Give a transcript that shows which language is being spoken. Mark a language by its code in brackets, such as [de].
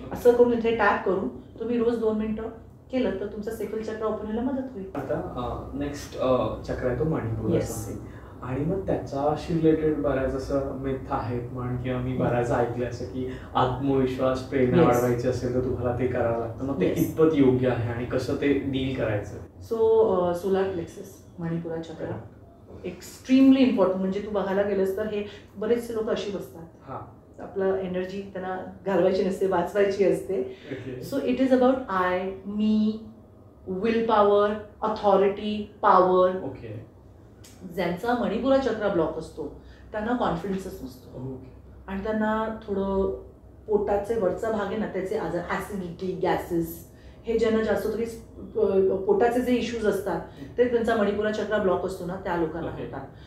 [mr] असं करून इथे टॅप करून तुम्ही रोज 2 मिनिटं केलं तर तुमचा सेक्रुअल चक्र ओपन व्हायला मदत होईल. आता नेक्स्ट चक्र आहे तो मणिपूर, आणि मग त्याच्याशी रिलेटेड बऱ्याच असं मिथ आहेत म्हण, किंवा मी बऱ्याच ऐकलं असं की आत्मविश्वास, प्रेरणा वाढवायची असेल तर तुम्हाला ते करावं लागतं. मग ते कितपत योग्य आहे आणि कसं ते डील करायचं? [en] So solar plexus, Manipura chakra extremely important. [mr] म्हणजे तू बघायला गेलंस तर हे बरेचसे लोक अशी बसतात, आपलं एनर्जी त्यांना घालवायची नसते, वाचवायची असते. [en] So it is about I, me, will power, authority, power. [mr] ज्यांचा मणिपुरा चक्र ब्लॉक असतो त्यांना कॉन्फिडन्सच नसतो, आणि त्यांना थोडं पोटाचे वरचा भाग आहे ना त्याचे आजार, ॲसिडिटी, गॅसेस, हे ज्यांना जास्त तरी पोटाचे जे इश्यूज असतात ते त्यांचा मणिपुरा चक्र ब्लॉक असतो ना त्या लोकांना होतात.